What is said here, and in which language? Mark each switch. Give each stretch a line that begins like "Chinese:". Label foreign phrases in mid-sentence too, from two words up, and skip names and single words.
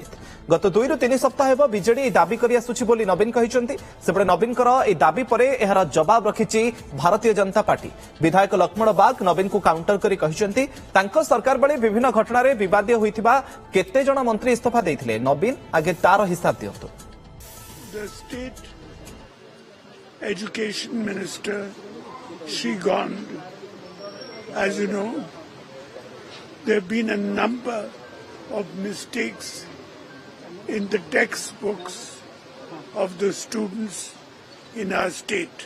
Odia: ଗତ 2 ରୁ 3 ସପ୍ତାହ ହେବ ବିଜେଡି ଦାବି କରି ଆସୁଛି ବୋଲି ନବୀନ କହିଛନ୍ତି। ସେପଟେ ନବୀନଙ୍କର ଏ ଦାବି ପରେ ଏହାର ଜବାବ ରଖିଛି ଭାରତୀୟ ଜନତା ପାର୍ଟି। ବିଧାୟକ ଲକ୍ଷ୍ମଣ ବାଗ ନବୀନ କୁ କାଉଣ୍ଟର କରି କହିଛନ୍ତି ତାଙ୍କ ସରକାର ବେଳେ ବିଭିନ୍ନ ଘଟଣା ରେ ବିବାଦ ହୋଇଥିବା କେତେ ଜଣ ମନ୍ତ୍ରୀ ଇସ୍ତଫା ଦେଇଥିଲେ। ନବୀନ ଆଗେ ତାର ହିସାବ ଦିଅନ୍ତୁ।
English: The state education minister Shri Gond, as you know, there have been a number of mistakes in the textbooks of the students in our state.